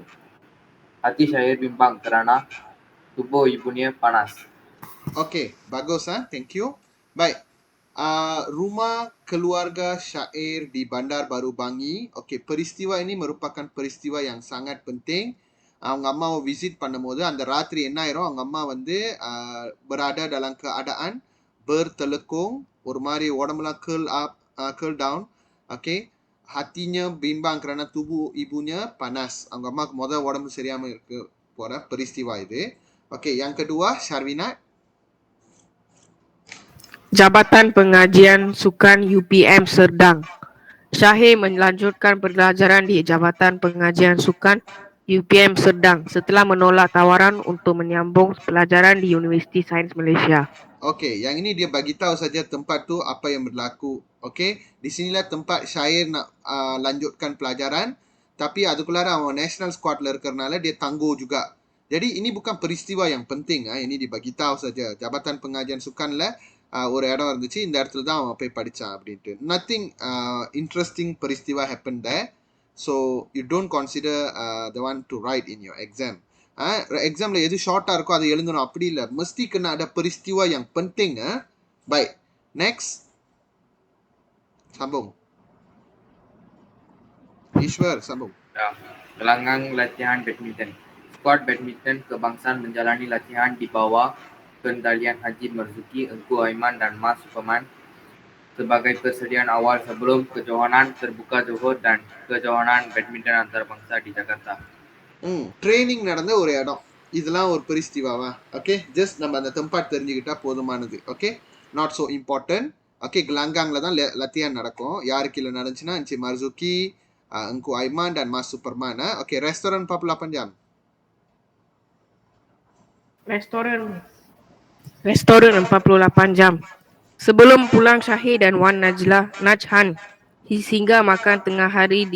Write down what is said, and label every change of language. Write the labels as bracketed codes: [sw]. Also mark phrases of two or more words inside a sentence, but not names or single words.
[ms] Hati Syahir bimbang kerana tubuh ibunya panas. Okey, bagus. [en] Thank you. [ms] Baik. Rumah keluarga syair di Bandar Baru Bangi. Okey, peristiwa ini merupakan peristiwa yang sangat penting. [ta] அவங்க அம்மா விசிட் பண்ணும்போது அந்த ராத்திரி என்ன ஆயிரும், அவங்க அம்மா வந்து [ms] berada dalam keadaan bertelekung, [ta] ஒரு மாதிரி உடம்புலாம் [en] curl down. [ms] Okay, hatinya bimbang kerana tubuh ibunya panas. [ta] அவங்க அம்மாக்கு உடம்பு சரியாம இருக்கு போற peristiwa இது. [ms] Okay, yang kedua, Sharwina. Jabatan Pengajian Sukan UPM Serdang. Syahir melanjutkan pelajaran di Jabatan Pengajian Sukan UPM Serdang setelah menolak tawaran untuk menyambung pelajaran di Universiti Sains Malaysia. Okey, yang ini dia bagi tahu saja tempat tu apa yang berlaku. Okey, di sinilah tempat Syahir nak lanjutkan pelajaran, tapi [ta] அதுக்குள்ளார அவன் national squadல இருக்கறனால [ms] dia tangguh juga. Jadi ini bukan peristiwa yang penting. Ini dibagi tahu saja. [ta] Jabatan Pengajian Sukanல ஒரு இடம் இருந்துச்சு, இந்த இடத்துல தான் அவன் போய் படிச்சான் அப்படின்ட்டு. [en] Nothing interesting peristiwa happened there. So you don't consider the one to write in your exam. [ta] எக்ஸாம்ல எது ஷார்ட்டா இருக்கோ அதை எழுதணும், அப்படி இல்லை, [ms] mesti kena ada peristiwa yang penting. Baik, next, sambung. Ishwar, sambung. Gelanggang latihan badminton. Skuad badminton kebangsaan menjalani latihan di bawah kendalian Haji Marzuki, Engku Aiman dan Mas Superman sebagai persediaan awal sebelum kejohanan terbuka Johor dan kejohanan badminton antarabangsa di Jakarta. [ta] ட்ரைனிங் நடந்த ஒரு இடம், இதெல்லாம் ஒரு பெரிஸ்டிவாவா? ஓகே, ஜஸ்ட் நம்ம அந்த டெம்பாட் தெரிஞ்சுக்கிட்டா போதுமானது. [en] okay, not so important. [ta] ஓகே, கிளாங்காங்கில் தான் லத்தியான் நடக்கும். யாரு கீழே நடந்துச்சுன்னா Encik Marzuki, Engku Aiman dan Mas Superman. [ms] Oke, restoran 48 jam. Restoran 48 jam. Sebelum pulang, Syahir dan Wan Najhan hingga makan tengah hari di